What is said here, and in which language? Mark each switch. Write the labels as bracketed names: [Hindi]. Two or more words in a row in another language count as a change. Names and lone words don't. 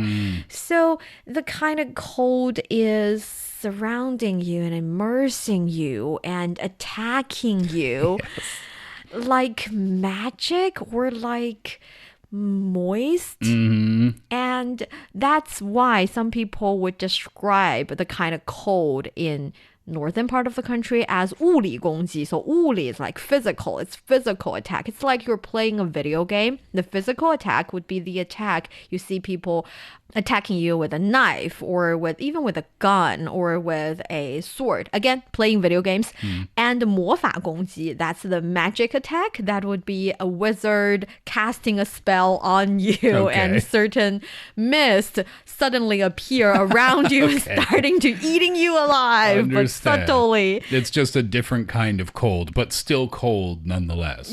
[English] So the kind of cold is surrounding you and immersing you and attacking you like magic or like moist. And that's why some people would describe the kind of cold in northern part of the country as [Chinese] 物理攻击. [English] So 物理 is like physical. It's physical attack. It's like you're playing a video game. The physical attack would be the attack you see people attacking you with a knife or even with a gun or with a sword. Again, playing video games. [Chinese] And 魔法攻击, [English] that's the magic attack. That would be a wizard casting a spell on you and certain mist suddenly appear around you and starting to eating you alive, but subtly. It's just a different kind of cold, but still cold nonetheless.